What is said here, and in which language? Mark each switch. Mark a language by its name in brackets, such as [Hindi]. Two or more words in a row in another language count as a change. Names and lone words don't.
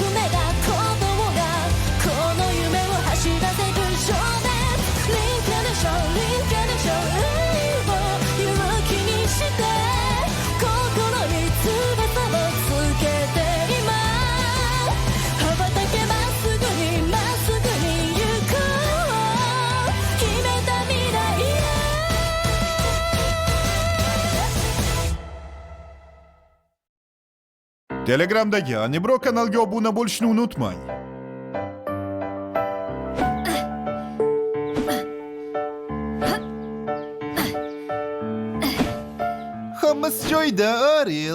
[Japanese] 目が鼓動がこの夢を走らせる少年リンカネーションリンカネーションを勇気にして心に翼をつけて今羽ばたけまっすぐにまっすぐに行こう決めた未来へ [Uzbek] Telegramdagi Anibro kanalga obuna bo'lishni unutmang. Hammasi joyida, Ariel.